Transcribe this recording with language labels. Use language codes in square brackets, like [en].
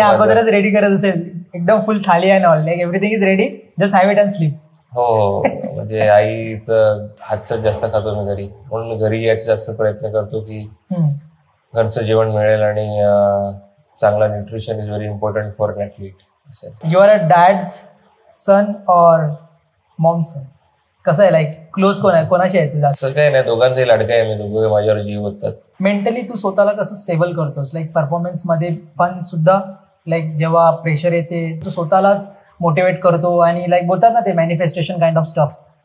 [mr] अगोदरच रेडी करत असेल, एकदम फुल थाली आहे ना, [en] Like everything is ready, just have it and sleep. [mr] हो, म्हणजे आईचं हातचं जास्त खातो मी घरी, म्हणून मी घरी यायचा जास्त प्रयत्न करतो की घरचं जेवण मिळेल आणि चांगला [en] Nutrition is very important for an athlete. You are a dad's son or mom's son? [mr] कसं आहे, लाईक क्लोज कोण आहे, कोणाशी आहे तुझा? असं काय नाही, दोघांचंही लाडकं आहे मी, दोघे माझ्यावर जीव होतात. मेंटली तू स्वतःला कसं स्टेबल करतोस, लाईक परफॉर्मन्स मध्ये पण सुद्धा, लाईक जेव्हा प्रेशर येते तू स्वतःलाच मोटिवेट करतो आणि लाईक बोलतात ना ते मॅनिफेस्टेशन काइंड ऑफ स्टफ.